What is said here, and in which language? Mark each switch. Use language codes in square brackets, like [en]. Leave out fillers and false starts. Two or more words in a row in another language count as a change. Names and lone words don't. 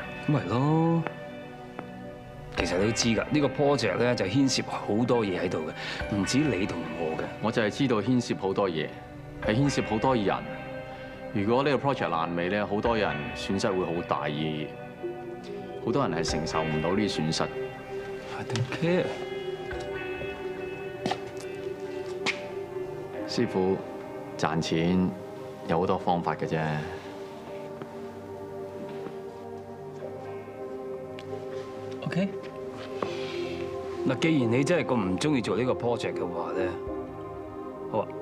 [yue] 咁咪咯。其實你都知㗎，呢個 project 咧就牽涉好多嘢喺度嘅，唔止你同我嘅。我就係知道牽涉好多嘢，係牽涉好多人。如果呢個 project 爛尾咧，好多人損失會好大，而好多人係承受唔到呢啲損失。 [en] I don't care。 [yue] 師傅，賺錢有好多方法嘅啫。 OK。嗱，既然你真係咁唔中意做呢個 project 嘅話咧，好啊。